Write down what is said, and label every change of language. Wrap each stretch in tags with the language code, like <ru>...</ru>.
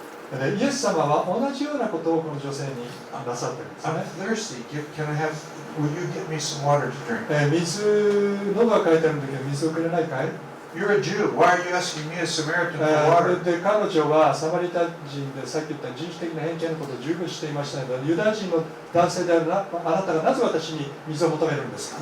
<ja>でイエス様は同じようなことをこの女性になさってるんです</ja> <en>I'm</en> <ja>ね。</ja> <en>thirsty. Will you get me some water to drink?</en> <ja>喉が渇いてるんだけど水をくれないかい？</ja> <en>You're a Jew. Why are you asking me, a Samaritan, for water?</en> <ja>で彼女はサマリタ人でさっき言った人種的な偏見のことを十分していましたので、ユダヤ人の男性であるあなたがなぜ私に水を求めるんですか？</ja>